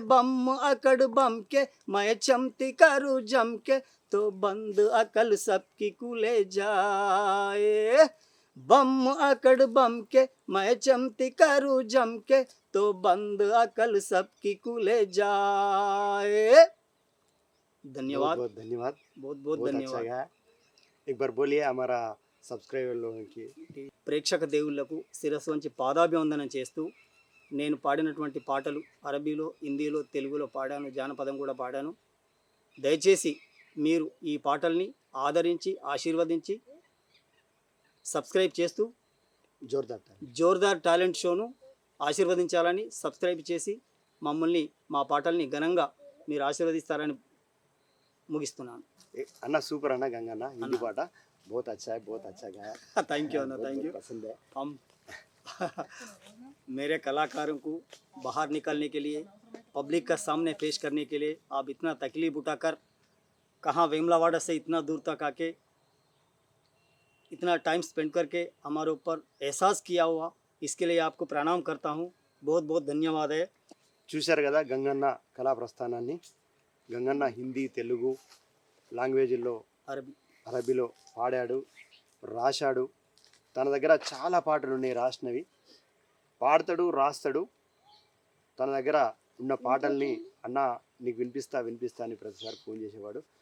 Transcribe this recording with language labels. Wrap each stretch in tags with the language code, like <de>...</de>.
<hi>बम अकड़ बम के मैं चमती करूँ जम के तो बंद अकल सबकी कुले जाए. बम अकड़ बम के मैं चमती करूँ जम के तो बंद अकल सबकी कुले जाए. धन्यवाद. बहुत धन्यवाद. बहुत बहुत धन्यवाद. अच्छा, एक बार बोलिए हमारा</hi> <te>సబ్స్క్రైబర్లోకి ప్రేక్షక దేవుళ్లకు శిరస్సు వంచి పాదాభివందనం చేస్తూ నేను పాడినటువంటి పాటలు అరబీలో, హిందీలో, తెలుగులో పాడాను, జానపదం కూడా పాడాను. దయచేసి మీరు ఈ పాటల్ని ఆదరించి ఆశీర్వదించి సబ్స్క్రైబ్ చేస్తూ జోర్దార్ టాలెంట్ షోను ఆశీర్వదించాలని, సబ్స్క్రైబ్ చేసి మమ్మల్ని మా పాటల్ని ఘనంగా మీరు ఆశీర్వదిస్తారని ముగిస్తున్నాను. అన్న సూపర్ అన్న గంగన్న హిందీ పాట</te> <hi>बहुत अच्छा गाया. थैंक यू अन्न, थैंक यू. पसंद है. हम मेरे कलाकारों को बाहर निकलने के लिए, पब्लिक का सामने पेश करने के लिए आप इतना तकलीफ उठाकर कहाँ वेमलावाड़ा से इतना दूर तक आके इतना टाइम स्पेंड करके हमारे ऊपर एहसास किया हुआ, इसके लिए आपको प्रणाम करता हूँ. बहुत बहुत धन्यवाद है.</hi> <te>చూశారు కదా గంగన్న కళా ప్రస్థానాన్ని. గంగన్న హిందీ, తెలుగు లాంగ్వేజ్లో, అరబీలో పాడాడు, రాశాడు. తన దగ్గర చాలా పాటలు ఉన్నాయి రాసినవి. పాడతాడు, రాస్తాడు. తన దగ్గర ఉన్న పాటల్ని అన్న నీకు వినిపిస్తా అని ప్రతిసారి ఫోన్ చేసేవాడు.</te>